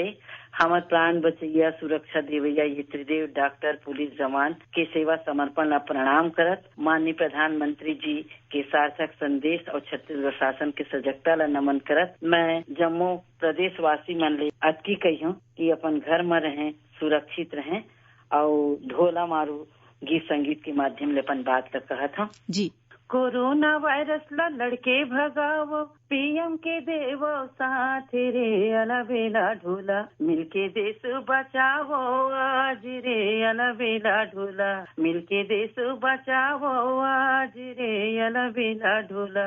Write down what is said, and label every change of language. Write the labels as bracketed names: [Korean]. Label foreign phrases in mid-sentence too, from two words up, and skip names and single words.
[Chhattisgarhi] हमार प्राण बचैया, सुरक्षा देवैया ये त्रिदेव डॉक्टर, पुलिस जवान के सेवा समर्पण ला प्रणाम करत, माननीय प्रधानमंत्री जी के सार्थक संदेश और छत्तीसगढ़ शासन के सजगता ला नमन करत, मैं जम्मू प्रदेश वासी मन ले अटकी कही हूँ कि अपन घर में रहें, सुरक्षित रहें और ढोला मारू गीत संगीत के माध्यम ले अपन बात तक कहत हूँ जी। कोरोना वायरस ला लड़के भगावो, पीएम के देवो साथ रे, अलबेला ढोला मिलके देश बचावो आज रे, अलबेला ढोला मिलके देश बचावो आज रे, अलबेला ढोला।